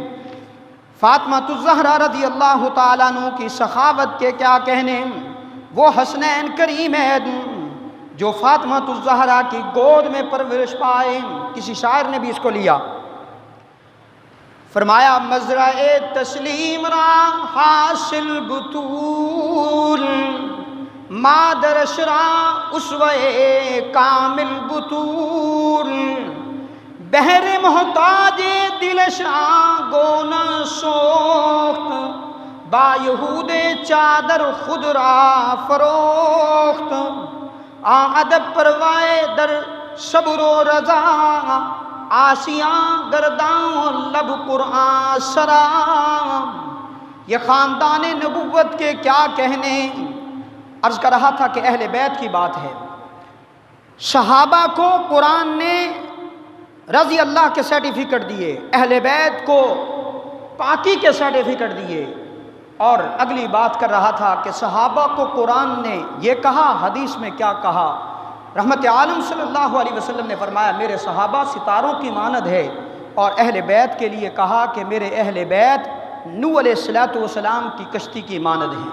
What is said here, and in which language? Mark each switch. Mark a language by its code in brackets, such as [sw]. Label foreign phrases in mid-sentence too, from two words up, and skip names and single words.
[ur] فاطمہ الزہرا [ar] رضی اللہ تعالیٰ عنہ [ur] کی سخاوت کے کیا کہنے، وہ حسنین کریمین جو فاطمہ الزہرا کی گود میں پرورش پائے۔ کسی شاعر نے بھی اس کو لیا، فرمایا [fa] مزرعِ تسلیم را حاصل بطول، مادرش را اسوہ کامل بطول، بہر محتاج دلش گونا سوخت، با یہود چادر خود را فروخت، ادب پروائے در صبر و رضا، آسیاں گرداں لب قرآن سرا۔ [ur] یہ خاندان نبوت کے کیا کہنے۔ عرض کر رہا تھا کہ اہل بیت کی بات ہے، صحابہ کو قرآن نے [ar] رضی اللہ [ur] کے سرٹیفکیٹ دیے، اہل بیت کو پاکی کے سرٹیفکیٹ دیے، اور اگلی بات کر رہا تھا کہ صحابہ کو قرآن نے یہ کہا، حدیث میں کیا کہا، رحمت عالم [ar] صلی اللہ علیہ وسلم [ur] نے فرمایا میرے صحابہ ستاروں کی مانند ہے، اور اہل بیت کے لیے کہا کہ میرے اہل بیت نوح [ar] علیہ الصلوۃ والسلام [ur] کی کشتی کی مانند ہیں۔